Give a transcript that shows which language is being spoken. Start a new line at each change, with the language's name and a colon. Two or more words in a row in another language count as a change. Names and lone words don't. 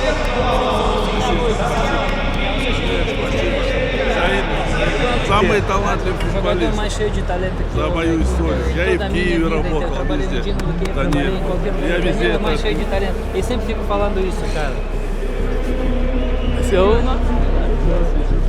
Russian: Самый талантливый футболист
Portuguese: Mais cheio de talento que
Russian: за мою историю. Я и в Киеве работал, везде. Да нет, я везде
Portuguese: é mais
Russian: это...
Portuguese: cheio de talento. E sempre fico falando isso, cara. Se eu